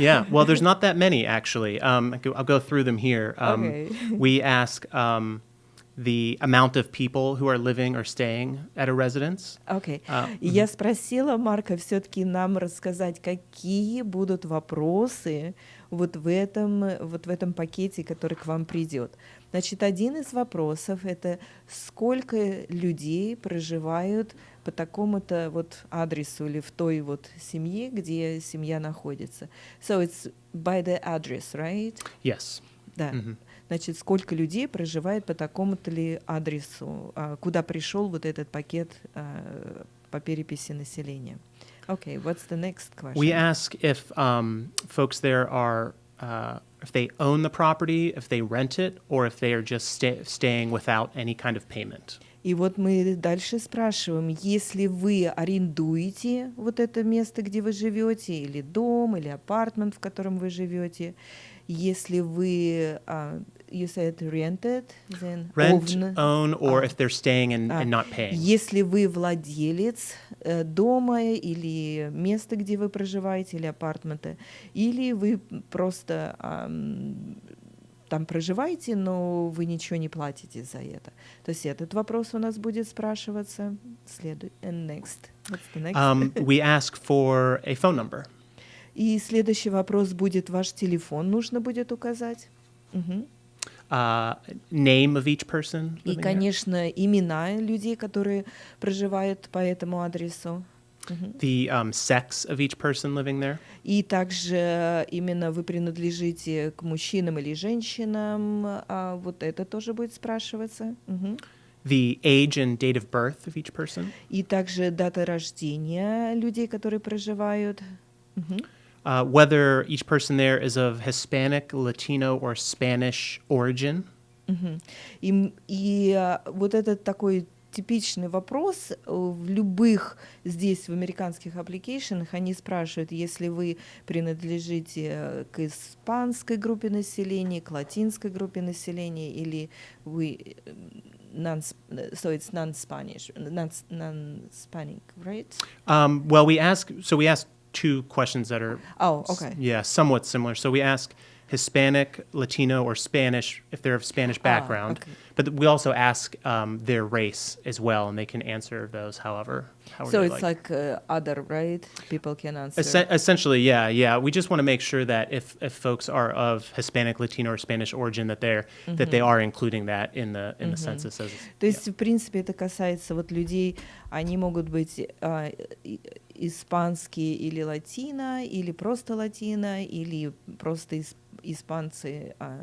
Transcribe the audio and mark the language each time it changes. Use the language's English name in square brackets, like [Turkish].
[English] Yeah, well, there's not that many actually. I'll go through them here. Okay. We ask the amount of people who are living or staying at a residence. Okay. [Russian] Я спросила Марка все-таки нам рассказать, какие будут вопросы вот в этом пакете, который к вам придет. Значит, один из вопросов — это сколько людей проживают по такому-то вот адресу или в той вот семье, где семья находится. [English] So it's by the address, right? Yes. [Russian] Да. Значит, сколько людей проживает по такому-то ли адресу, куда пришел вот этот пакет по переписи населения. [English] Okay, what's the next question? We ask if folks there are, if they own the property, if they rent it, or if they are just staying without any kind of payment. [Russian] И вот мы дальше спрашиваем, если вы арендуете вот это место, где вы живете, или дом, или апартмент, в котором вы живете, если вы, [English] you said rented, then own, or if they're staying and not paying. [Russian] Если вы владелец дома или места, где вы проживаете, или апартмента, или вы просто там проживаете, но вы ничего не платите за это. То есть этот вопрос у нас будет спрашиваться. [English] Next. What's the next? We ask for a phone number. [Russian] И следующий вопрос будет: ваш телефон нужно будет указать. [English] Name of each person. [Russian] И, конечно, имена людей, которые проживают по этому адресу. [English] The sex of each person living there. [Russian] И также именно вы принадлежите к мужчинам или женщинам, вот это тоже будет спрашиваться. [English] The age and date of birth of each person. [Russian] И также дата рождения людей, которые проживают. [English] Whether each person there is of Hispanic, Latino, or Spanish origin. [Russian] И вот этот такой типичный вопрос в любых здесь в американских аппликейшенах, они спрашивают, если вы принадлежите к испанской группе населения, к латинской группе населения, или вы [English] so it's non-Spanish, non-Hispanic, right? Well, we ask two questions that are somewhat similar. So we ask Hispanic, Latino, or Spanish if they're of Spanish background. Okay. but we also ask their race as well, and they can answer those however So they it's like other, right? People can answer. Essentially, yeah. We just want to make sure that if folks are of Hispanic, Latino, or Spanish origin, that they are including that in the census. [Russian] То есть, в принципе, это касается вот людей, они могут быть испанские или латино, или просто латино, или просто испанцы.